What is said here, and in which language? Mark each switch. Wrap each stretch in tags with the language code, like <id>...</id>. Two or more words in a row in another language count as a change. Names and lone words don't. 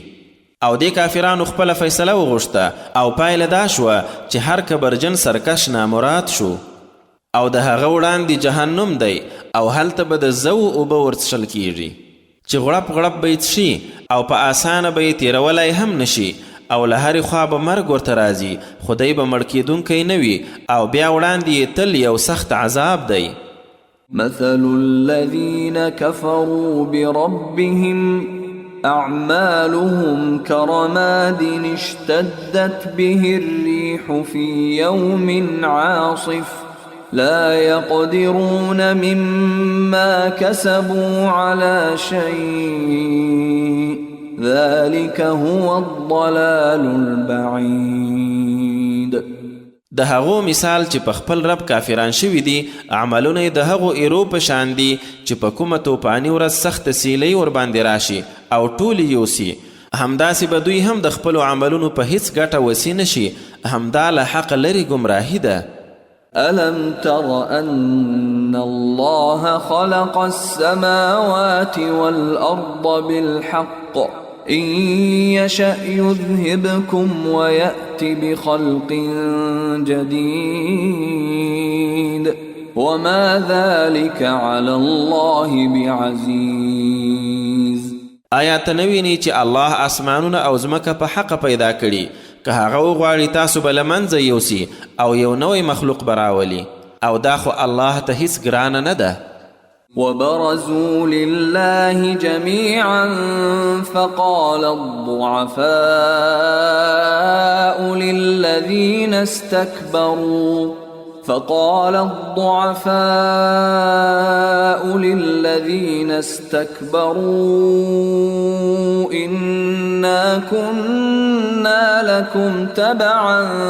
<ps>او دې کافرانو خپله فیصله وغوښته، او پایله دا شوه چې هر کبرجن سرکش نامراد شو، او د هغه وړاندې جهنم دی، او هلته به د زو اوبه ورڅښل کیږي چې غړپ غړپ به یې څښي، او په اسانه به یې تېرولی هم نشي، او له هرې خوا به مرګ ورته راځي، خو دی به مړ کېدونکی نه وي، او بیا وړاندې یې تل یو سخت عذاب دی.</ps> <ar>مثل الذين كفروا بربهم أعمالهم كرماد اشتدت به الريح في يوم عاصف لا يقدرون مما كسبوا على شيء ذلك هو الضلال البعيد.</ar> <ps>د هغو مثال چې په خپل رب کافران شوي دي، عملونه یې د هغو ایرو په شان دي چې په کومه توپاني ورځ سخته سیلۍ ورباندې راشي او ټولې یوسي. همداسې به دوی هم د خپلو عملونو په هیڅ ګټه وسی نشي. همدا له حق لرې ګمراهي ده.</ps> <ar>ألم تر أن الله خلق السماوات والأرض بالحق إن يشأ يذهبكم ويأت بخلق جديد وما ذلك على الله بعزيز.</ar> <ps>آیا ته نه وینې چې الله اسمانونه او ځمکه په حقه پیدا کړي؟ که هغه وغواړي تاسو به له منځه یوسي او یو نوی مخلوق به راولي، او دا خو الله ته هیڅ ګرانه نه ده.</ps> <ar>وبرزوا لله جميعا فقال الضعفاء للذين استكبروا إنا كنا لكم تبعا</ar>